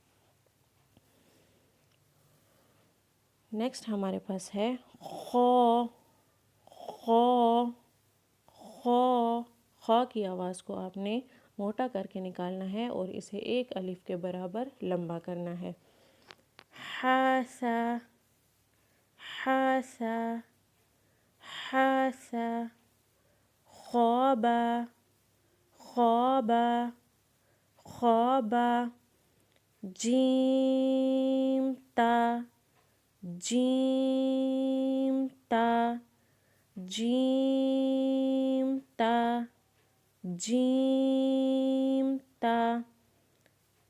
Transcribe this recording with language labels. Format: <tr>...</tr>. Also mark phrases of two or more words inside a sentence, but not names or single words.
<ur>نیکسٹ ہمارے پاس ہے خو، خو، خو۔ خو کی آواز کو آپ نے موٹا کر کے نکالنا ہے اور اسے 1 الف کے برابر لمبا کرنا ہے۔ ہا سا، ہا سا، ہا سا۔ خوبا، خوبا، خوبا۔ جیم تا، جیم تا، جیم تا، جیم تا۔</ur>